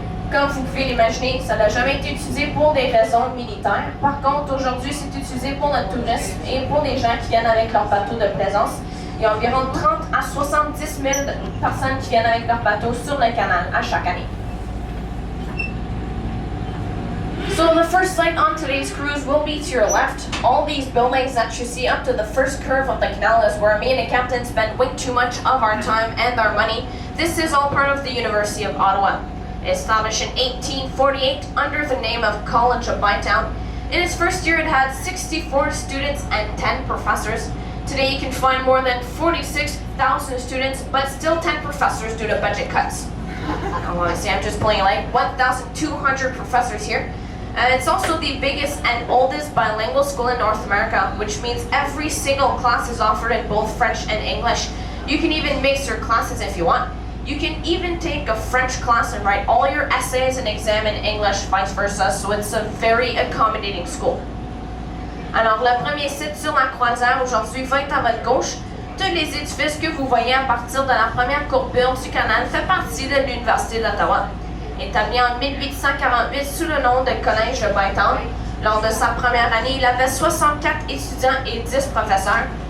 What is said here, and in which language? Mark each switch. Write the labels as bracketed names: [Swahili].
[French] Comme vous pouvez l'imaginer, ça n'a jamais été utilisé pour des raisons militaires. Par contre, aujourd'hui, c'est utilisé pour le tourisme et pour des gens qui viennent avec leur bateau de plaisance. Il y a environ 30 à 70 000 personnes qui viennent avec leur bateau sur le canal à chaque année. [English] So the first site on today's cruise will be to your left. All these buildings that you see up to the first curve of the canal is where me and the captain spend way too much of our time and our money. This is all part of the University of Ottawa. Established in 1848 under the name of College of Bytown. In its first year, it had 64 students and 10 professors. Today, you can find more than 46,000 students, but still 10 professors due to budget cuts. Honestly, I'm just playing like 1,200 professors here. It's also the biggest and oldest bilingual school in North America, which means every single class is offered in both French and English. You can even mix your classes if you want. You can even take a French class and write all your essays and exam in English, vice versa, so it's a very accommodating school. [French] Alors, le premier site sur la croisière aujourd'hui va être à votre gauche. Tous les édifices que vous voyez à partir de la première courbure du canal fait partie de l'Université d'Ottawa. Établi en 1848 sous le nom de Collège de Bytown, lors de sa première année, il avait 64 étudiants et 10 professeurs.